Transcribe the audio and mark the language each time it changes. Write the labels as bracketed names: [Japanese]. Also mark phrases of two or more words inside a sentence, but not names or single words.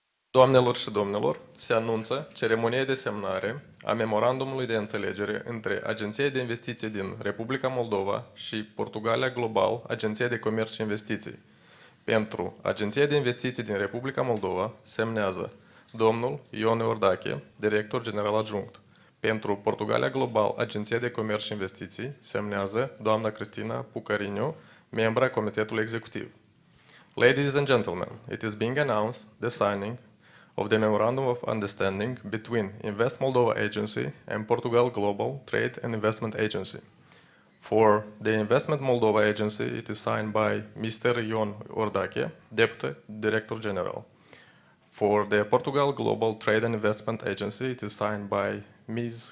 [Romanian] Doamnelor și domnilor, se anunță ceremonia de semnare a memorandumului de înțelegere între Agenția de Investiții din Republica Moldova și Portugalia Global, Agenția de Comerț și Investiții. Pentru Agenția de Investiții din Republica Moldova semnează domnul Ion Iordache, director general adjunct. Pentru Portugalia Global, Agenția de Comerț și Investiții, semnează doamna Cristina Pucariniu, membra Comitetului Executiv. [English] Ladies and gentlemen, it is being announced the signing of the Memorandum of Understanding between Invest Moldova Agency and Portugal Global Trade and Investment Agency. For the Investment Moldova Agency, it is signed by Mr. Ion Ordache, Deputy Director General. For the Portugal Global Trade and Investment Agency, it is signed by Ms.